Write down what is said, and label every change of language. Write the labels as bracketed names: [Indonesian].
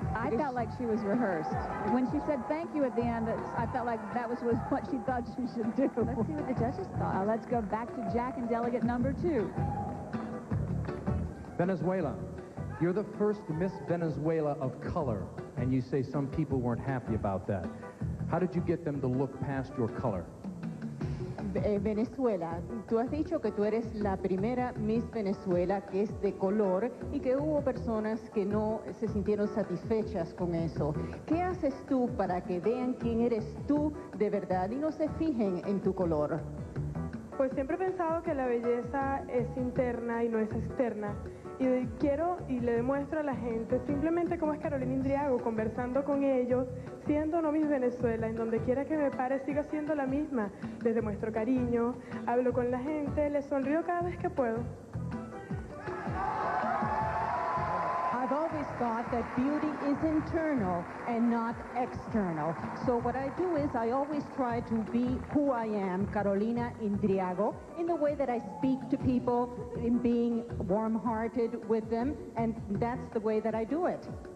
[English] I felt like she was rehearsed. When she said thank you at the end, I felt like that was what she thought she should do. Let's see what the judges thought. Let's go back to Jack and delegate number 2. Venezuela. You're the first Miss Venezuela of color, and you say some people weren't happy about that. How did you get them to look past your color? [Spanish] Venezuela, tú has dicho que tú eres la primera Miss Venezuela que es de color y que hubo personas que no se sintieron satisfechas con eso. ¿Qué haces tú para que vean quién eres tú de verdad y no se fijen en tu color? Pues siempre he pensado que la belleza es interna y no es externa. Y quiero y le demuestro a la gente simplemente cómo es Carolina Indriago, conversando con ellos, siendo no Miss Venezuela, en donde quiera que me pare sigo siendo la misma. Les demuestro cariño, hablo con la gente, les sonrío cada vez que puedo. [English] I've always thought that beauty is internal and not external. So what I do is I always try to be who I am, Carolina Indriago, in the way that I speak to people, in being warm-hearted with them, and that's the way that I do it.